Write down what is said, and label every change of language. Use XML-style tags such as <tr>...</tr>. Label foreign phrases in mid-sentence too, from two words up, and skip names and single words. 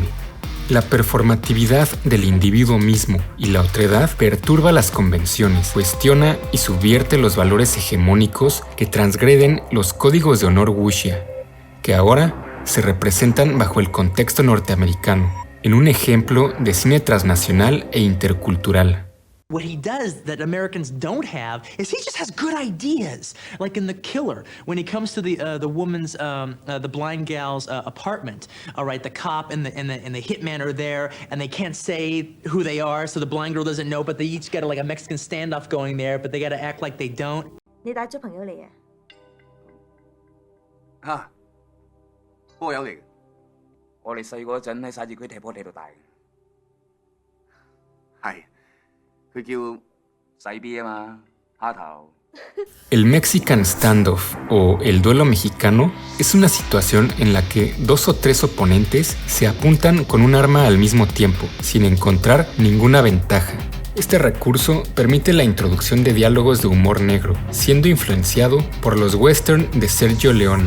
<es>La performatividad del individuo mismo y la otredad perturba las convenciones, cuestiona y subvierte los valores hegemónicos que transgreden los códigos de honor wuxia, que ahora se representan bajo el contexto norteamericano, en un ejemplo de cine transnacional e intercultural.</es> <en>What he does that Americans don't have is he just has good ideas. Like in The Killer, when he comes to the woman's, the blind gal's apartment. All right, the cop and the hitman are there, and they can't say who they are, so the blind girl doesn't know. But they each got like a Mexican standoff going there, but they got to act like they don't.</en> <yue>你帶咗朋友嚟啊？嚇，波友嚟嘅。我哋細個嗰陣喺徙置區踢波踢到大嘅。係。</yue> <es>El</es> <en>Mexican Standoff</en> <es>o el duelo mexicano es una situación en la que dos o tres oponentes se apuntan con un arma al mismo tiempo, sin encontrar ninguna ventaja. Este recurso permite la introducción de diálogos de humor negro, siendo influenciado por los western de Sergio Leone.</es>